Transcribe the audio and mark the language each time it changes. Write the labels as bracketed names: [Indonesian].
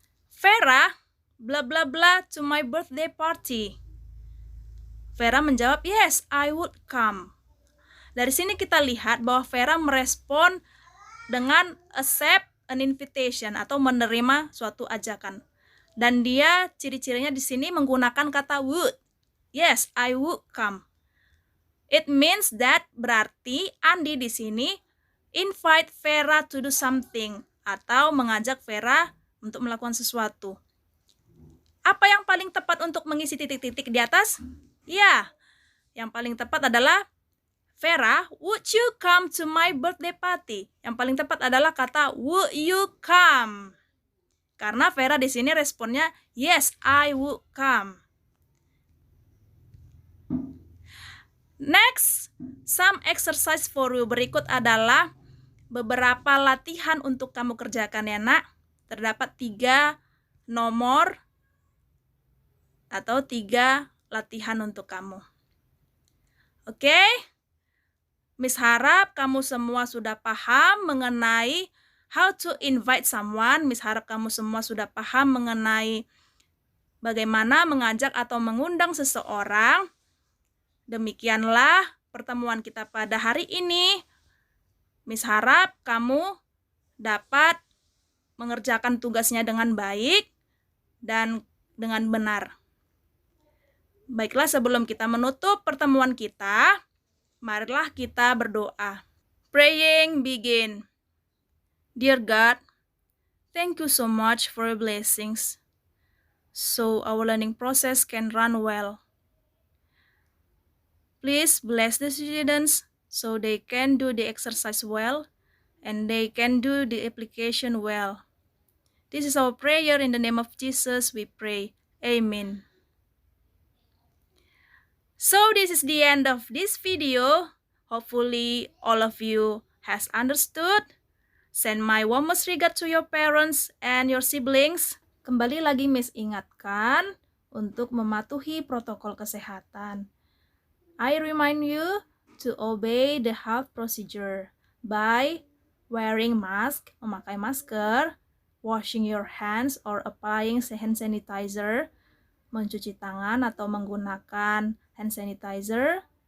[English] Vera, blah blah blah to my birthday party. [Indonesian] Vera menjawab, [English] yes, I would come. [Indonesian] Dari sini kita lihat bahwa Vera merespon dengan [English] accept an invitation [Indonesian] atau menerima suatu ajakan. Dan dia ciri-cirinya di sini menggunakan kata would. [English] Yes, I would come. It means that [Indonesian] berarti Andi di sini [English] invite Vera to do something [Indonesian] atau mengajak Vera untuk melakukan sesuatu. Apa yang paling tepat untuk mengisi titik-titik di atas? Yang paling tepat adalah [English] Vera, would you come to my birthday party? [Indonesian] Yang paling tepat adalah kata [English] would you come? [Indonesian] Karena Vera di sini responnya [English] yes, I would come. Next, some exercise for you. [Indonesian] Berikut adalah beberapa latihan untuk kamu kerjakan ya nak. Terdapat 3 nomor atau 3 latihan untuk kamu. Oke? Miss harap kamu semua sudah paham mengenai [English] how to invite someone. [Indonesian] Miss harap kamu semua sudah paham mengenai bagaimana mengajak atau mengundang seseorang. Demikianlah pertemuan kita pada hari ini. Miss harap kamu dapat mengerjakan tugasnya dengan baik dan dengan benar. Baiklah, sebelum kita menutup pertemuan kita, marilah kita berdoa. [English] Praying begin. Dear God, thank you so much for your blessings, so our learning process can run well. Please bless the students so they can do the exercise well and they can do the application well. This is our prayer in the name of Jesus we pray. Amen. So this is the end of this video. Hopefully all of you has understood. Send my warmest regard to your parents and your siblings. [Indonesian] Kembali lagi Miss ingatkan untuk mematuhi protokol kesehatan. [English] I remind you to obey the health procedure by wearing mask, [Indonesian] memakai masker, [English] washing your hands or applying hand sanitizer, [Indonesian] mencuci tangan atau menggunakan hand sanitizer.